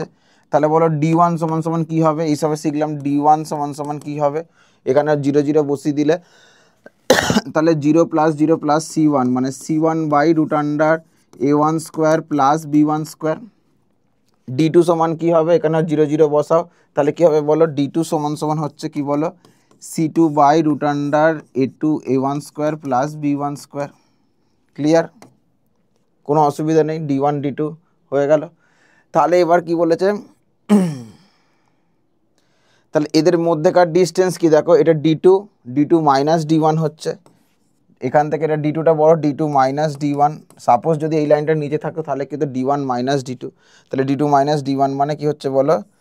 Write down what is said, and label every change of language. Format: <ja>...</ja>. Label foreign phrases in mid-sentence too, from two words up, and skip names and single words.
<bn>তাহলে বলো d1 = কী হবে, এইসবে শিখলাম d1 = কী হবে, এখানে 0 0 বসিয়ে দিলে তাহলে 0 + 0 + c1 মানে c1/√a1² + b1²। d2 সমান কী হবে, এখানে 0 0 বসাও, তাহলে কী হবে বলো, d2 = হচ্ছে কি বলো, c2/√a2a1² + b1², ক্লিয়ার, কোনো অসুবিধা নেই, d1 d2 হয়ে গেল। তাহলে এবার কি বলেছে, তাহলে এদের মধ্যেকার ডিস্টেন্স কি দেখো, এটা d2 d2 - d1 হচ্ছে, এখান থেকে এটা d2টা বড়, d2 - d1, সাপোজ যদি এই লাইনটা নিচে থাকতো তাহলে কিন্তু d1 - d2, তাহলে d2 - d1 মানে কি হচ্ছে বলো,</bn>